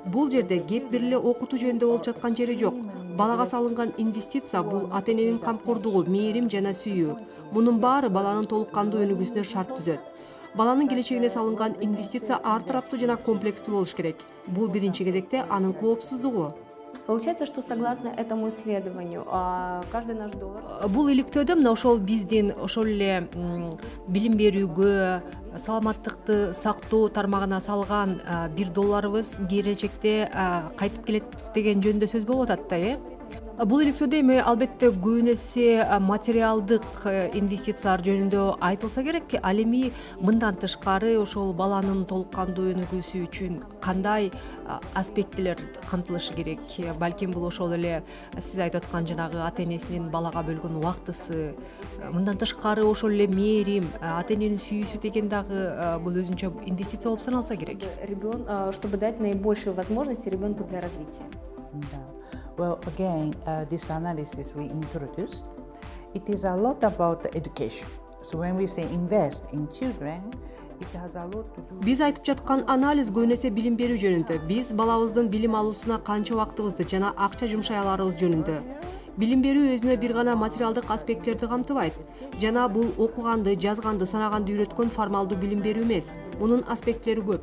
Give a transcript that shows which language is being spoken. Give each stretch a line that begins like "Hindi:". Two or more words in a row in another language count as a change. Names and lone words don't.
Kyrgyz: Бул жерде кеп бир эле окутуу жөнүндө болуп жаткан жери жок. Балага салынган инвестиция бул ата эненин камкордугу, мээрим жана сүйүү. Мунун баары баланын толук кандуу өнүгүүсүнө шарт түзөт. Баланын келечегине салынган инвестиция ар тараптуу жана комплекстүү болуш керек. Бул биринчи кезекте анын коопсуздугу.
Russian: Получается, что согласно этому исследованию, каждый наш доллар...
Kyrgyz: Бул иликтөөдө мына ошол биздин ошол эле билим берүүгө, саламаттыкты сактоо тармагына салган $1 келечекте кайтып келет деген жөнүндө сөз болуп атат да, Бул иликтөөдө эми албетте көбүн эсе материалдык инвестициялар жөнүндө айтылса керек. Ал эми мындан тышкары ошол баланын толук кандуу өнүгүүсү үчүн кандай аспектилер камтылышы керек? Балким бул ошол эле сиз айтып аткан жанагы ата энесинин балага бөлгөн убактысы, мындан тышкары ошол эле мээрим, ата эненин сүйүүсү деген дагы бул өзүнчө инвестиция болуп саналса керек.
Russian: Чтобы дать наибольшие возможности ребенку для развития.
English: Well, again, this analysis we introduced, it is a lot about education. So when we say invest in children, it has a lot to do.
Kyrgyz: Биз айтып жаткан анализ көбүн эсе билим берүү жөнүндө. Биз балабыздын билим алуусуна канча убактыбызды жана акча жумшай аларыбыз жөнүндө. Билим берүү өзүнө бир гана материалдык аспекттерди камтыбайт. Жана бул окуганды, жазганды, санаганды үйрөткөн формалдуу билим берүү эмес. Мунун аспекттери көп.